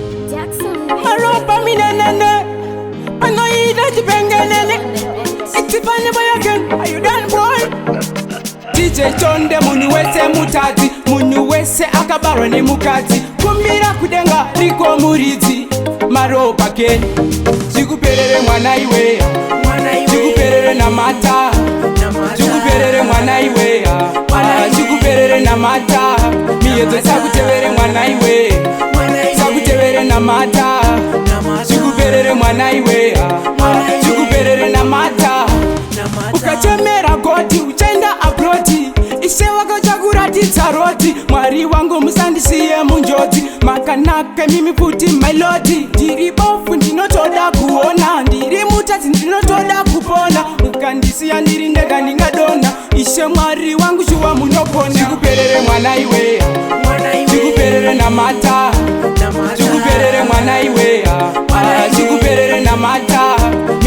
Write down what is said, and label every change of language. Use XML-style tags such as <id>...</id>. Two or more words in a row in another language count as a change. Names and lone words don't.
<sn>Jackson. Maropa minenene, anoida chipengenene.</sn> <en>It's funny boy again, are you done, boy?</en> <sn>D J Chonde, munhu wese mutadzi, munhu wese akabarwa nemukadzi. Kumbira kudenga riko muridzi, Maropa again. Chikuperere mwana iwe. Mwana iwe. Chikuperere namata. Namata. Chikuperere mwana iwe. Mwana Ah, iwe. chikuperere namata. Miedzo dzakutevere mwana iwe. Mwana iwe. Dzakutevere namata. Namata. Chikuperere mwana iwe. Mwana iwe. Chikuperere namata. Namata. Ukachemera goti uchaenda abroti. Ishe wako chakuratidza roti. Mwari wangu musandisiye munjodzi. Makanaka mimi futi</sn> <en>my lord.</en> <sn>Ndiri bofu ndinotoda kuona. Ndiri mutadzi ndinotoda kupona. Mukandisiya ndiri ndega ndingadonha. Ishe Mwari wangu shuwa munokona. Ndikuperere mwana iwe. Mwana iwe. Ndikuperere namata. Namata. Ndikuperere mwana iwe. Mwana iwe. Ndikuperere namata. Namata.</sn>